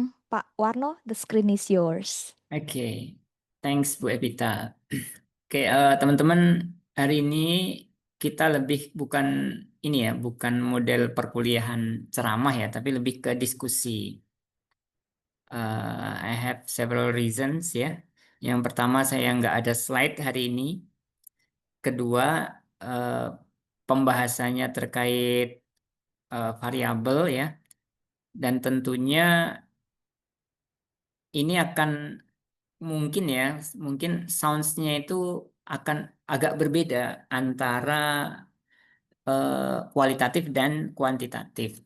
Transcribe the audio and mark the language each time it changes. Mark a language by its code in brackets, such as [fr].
[en] Pak Warno, the screen is yours. Oke. Thanks Bu Evita. [id] Oke, teman-teman, hari ini kita lebih bukan ini ya, bukan model perkuliahan ceramah ya, tapi lebih ke diskusi. [en] I have several reasons [id] ya. Yang pertama, saya nggak ada slide hari ini. Kedua, eh, pembahasannya terkait variabel ya. Dan tentunya ini akan mungkin ya, mungkin sounds-nya itu akan agak berbeda antara kualitatif dan kuantitatif.